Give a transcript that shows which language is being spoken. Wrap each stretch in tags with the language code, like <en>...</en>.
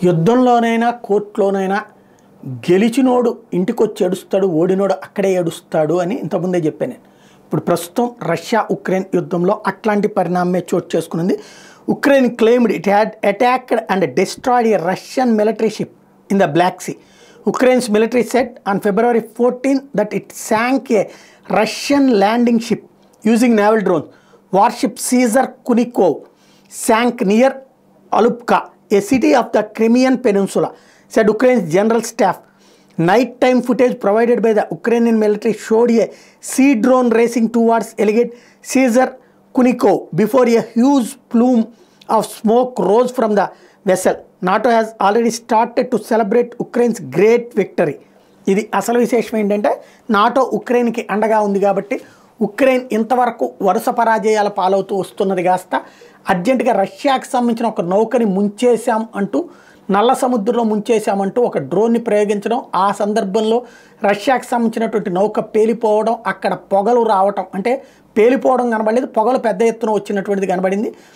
<te>యుద్ధంలోనైనా కోర్టులోనైనా గెలిచినోడు ఇంటికొచ్చి ఏడుస్తాడు, ఓడినోడు అక్కడే ఏడుస్తాడు అని ఇంతకుముందే చెప్పాను నేను. ఇప్పుడు ప్రస్తుతం రష్యా ఉక్రెయిన్ యుద్ధంలో అట్లాంటి పరిణామమే చోటు చేసుకున్నది.</te> <en>Ukraine claimed it had attacked and destroyed a Russian military ship in the Black Sea. Ukraine's military said on February 14 that it sank a Russian landing ship using naval drones. Warship Caesar Kunikov sank near Alupka, a city of the Crimean Peninsula, said Ukraine's general staff. Nighttime footage provided by the Ukrainian military showed a sea drone racing towards alleged Caesar Kunikov before a huge plume of smoke rose from the vessel. NATO has already started to celebrate Ukraine's great victory.</en> <te>ఇది అసలు విశేషం ఏంటంటే NATO ఉక్రెయిన్కి అండగా ఉంది కాబట్టి Ukraine ఇంతవరకు వరుస పరాజయాల పాలవుతూ వస్తున్నది కాస్త అర్జెంటుగా రష్యాకి సంబంధించిన ఒక నౌకని ముంచేశాం అంటూ, నల్ల సముద్రంలో ముంచేశామంటూ ఒక డ్రోన్ని ప్రయోగించడం, ఆ సందర్భంలో రష్యాకి సంబంధించినటువంటి నౌక పేలిపోవడం, అక్కడ పొగలు రావటం, అంటే పేలిపోవడం కనబడలేదు, పొగలు పెద్ద ఎత్తున వచ్చినటువంటిది కనబడింది.</te>